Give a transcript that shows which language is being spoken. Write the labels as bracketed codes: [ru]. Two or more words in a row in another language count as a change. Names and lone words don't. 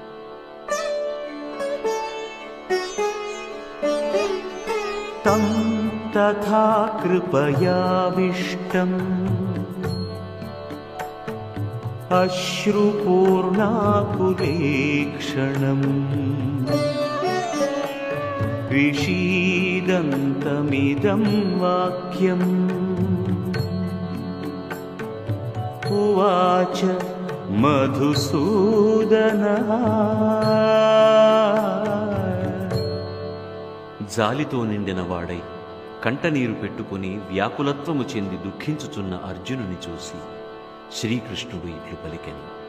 [sa] తం తథా కృపయావిష్టం అశ్రుపూర్ణాకులేక్షణం विषीदन्तमिदं वाक्यम् उवाच మధుసూదనః. [te] జాలితో నిండిన వాడై కంటనీరు పెట్టుకుని వ్యాకులత్వము చెంది దుఃఖించుచున్న అర్జునుని చూసి శ్రీకృష్ణుడు ఇట్లు పలికెను.